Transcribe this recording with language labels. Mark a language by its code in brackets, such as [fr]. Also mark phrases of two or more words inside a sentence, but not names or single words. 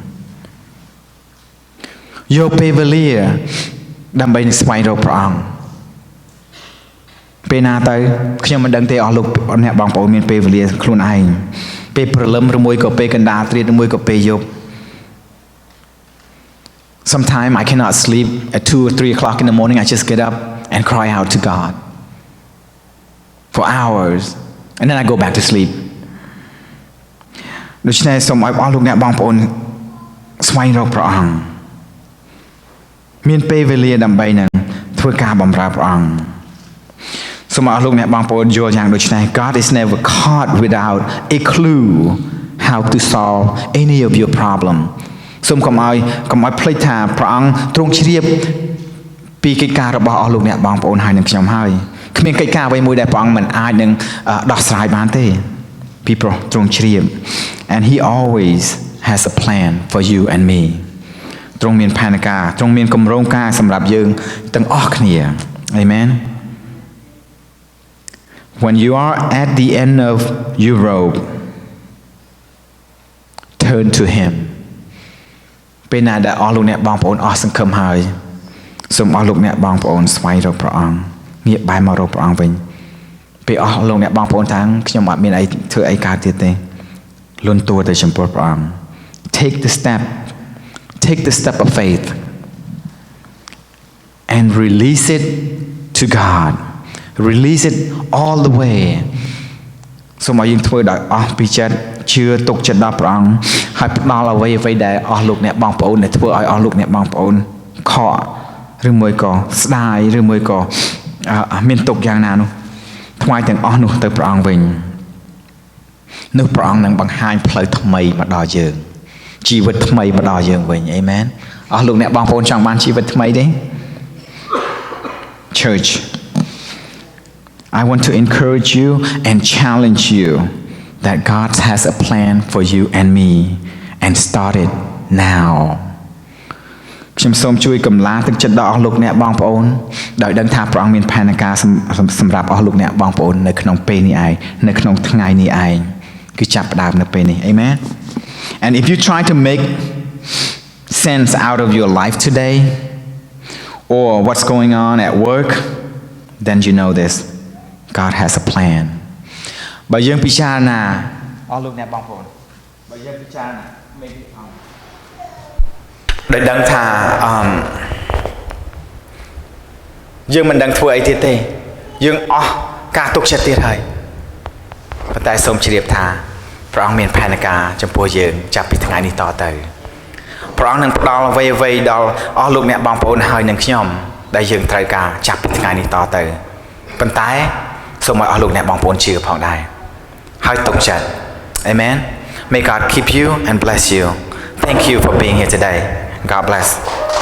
[km] យកពេលវេលាដើម្បីនឹងស្វែងរកព្រះអង្គពេលណាទៅខ្ញុំមិនដឹងទេអស់លោកអ្នកបងប្អូនមានពេលវេលាខ្លួនឯងពេលព្រលឹមឬមួយក៏ពេលកណ្ដាលត្រៀតឬមួយក៏ពេលយប់ [en] Sometimes I cannot sleep at 2 or 3 o'clock in the morning. I just get up and cry out to God for hours, and then I go back to sleep. [km] ដូច្នេះសូមឲ្យអស់លោកអ្នកបងប្អូនស្វែងរកព្រះអង្គមានពេលវេលាដើម្បីនឹងធ្វើការបម្រើព្រះអង្គសូមឲ្យអស់លោកអ្នកបងប្អូនយ ល់យ៉ាងដូចនេះ [en] God is never caught without a clue how to solve any of your problem [km] សូមកុំឲ្យភ្លេចថា ព្រះអង្គទ្រង់ជ្រាបពីកិច្ចការរបស់អស់លោកអ្នកបងប្អូនហើយនឹងខ្ញុំហើយគ្មានកិច្ចការអ្វីមួយដែលព្រះអង្គមិនអាចនឹងដោះស្រាយបានទេពីព្រោះទ្រង់ជ្រាប [en] and he always has a plan for you and me [km] ទ្រង់មានផែនការទ្រង់មានគម្រោងការសម្រាប់យើងទាំងអស់គ្នា [en] Amen When you are at the end of your rope turn to him [km] ពេលណាដែលអស់លោកអ្នកបងប្អូនអស់សង្ឃឹមហើយសូមអស់លោកអ្នកបងប្អូនស្វែងរកព្រះអង្គងាកបែរមករកព្រះអង្គវិញពេលអស់លោកអ្នកបងប្អូនថាខ្ញុំអត់មានអីធ្វើអីកើតទៀតទេលន់តួទៅចំពោះព្រះអង្គ [en] take the step of faith and release it to God release it all the way [km] សូមឲ្យយើងធ្វើដោយអស់ពីចិត្តជឿទុកចិត្តដល់ ព្រះអង្គហើយផ្ដល់អ្វីដែលអស់លោកអ្នកបងប្អូនដែលធ្វើឲ្យអស់លោកអ្នកបងប្អូនខកឬមួយក៏ស្ដាយឬមួយក៏មានទុកយ៉ាងណានោះថ្វាយទាំងអស់នោះទៅព្រះអង្គវិញនោះព្រះអង្គនឹងបង្ហាញផ្លូវថ្មីមកដល់យើងជីវិតថ្មីមកដល់យើងវិញអេមែនអស់លោកអ្នកបងប្អូនចង់បានជីវិតថ្មីទេ [en] Church I want to encourage you and challenge you that God has a plan for you and me and start it now [km] ខ្ញុំសូមជួយកម្លាទឹក ចិត្តដល់អស់លោកអ្នកបងប្អូនដោយដឹងថាព្រះអង្គមានផែនការសម្រាប់អស់លោកអ្នកបងប្អូននៅក្នុងពេលនេះឯងនៅក្នុងថ្ងៃនេះឯងគឺចាប់ផ្ដើមនៅពេលនេះ [en] Amen And if you try to make sense out of your life today or what's going on at work then you know this God has a plan [km] បើយើងពិចារណាអស់លោកអ្នកបងប្អូនបើយើងពិចារណា [en] make it out [km] ដែលដឹងថា យើងមិនដឹងធ្វើអីទៀតទេយើងអស់ការទុកចិត្តទៀតហើយប៉ុន្តែសូមជ្រាបថា ព្រះអង្គមានផែនការចំពោះយើងចាប់ពីថ្ងៃនេះតទៅព្រះអង្គនឹងផ្ដល់អ្វីដល់អស់លោកអ្នកបងប្អូនហើយនឹងខ្ញុំដែលយើងត្រូវការចាប់ពីថ្ងៃនេះតទៅប៉ុន្តែសូមឲ្យអស់លោកអ្នកបងប្អូនជឿផងដែរហើយទុកចិត្ត [en] Amen May God keep you and bless you Thank you for being here today God bless